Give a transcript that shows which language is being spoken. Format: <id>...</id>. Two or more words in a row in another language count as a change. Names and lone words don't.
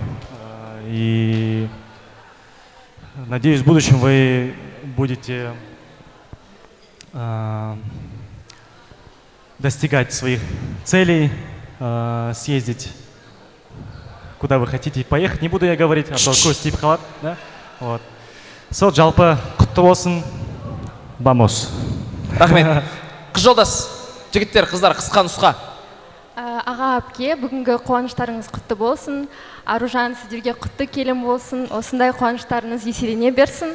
<ru>И надеюсь, в будущем вы будете достигать своих целей, съездить куда вы хотите поехать. Не буду я говорить, а то Костя халат, да? Вот.</ru> <kk>Сол жалпы құтты болсын. Vamos. Рахмет. Қыз жолдас, жігіттер, қыздар, қысқа нұсқа. Аға әпке, бүгінгі қуаныштарыңыз құтты болсын. Аружан, сіздерге құтты келін болсын. Осындай қуаныштарыңыз еселене берсін.</kk>